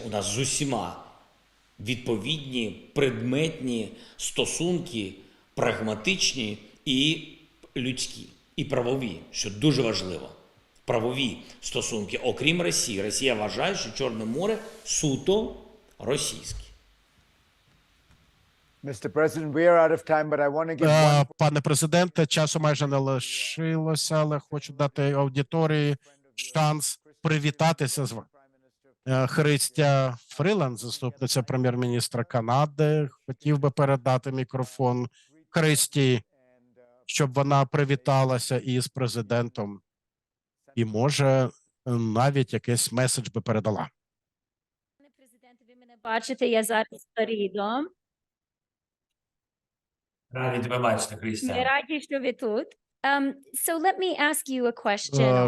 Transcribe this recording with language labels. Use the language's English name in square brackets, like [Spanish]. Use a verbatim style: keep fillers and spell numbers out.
[Ukrainian] У нас з усіма відповідні предметні стосунки, прагматичні і людські, і правові, що дуже важливо. Правові стосунки, окрім Росії. Росія вважає, що Чорне море суто російське. [English] Mister President, we are out of time, but I want to give one... [Ukrainian] Пане президенте, часу майже не лишилося, але хочу дати аудиторії шанс привітатися з вами. Христя Фріланд, заступниця прем'єр-міністра Канади, хотів би передати мікрофон Христі, щоб вона привіталася із президентом і, може, навіть якийсь меседж би передала. Пане президенте, ви мене бачите, я зараз Торідо. Раді тебе бачити, Христя. Ми раді, що ви тут. [English] Um, so let me ask you a question.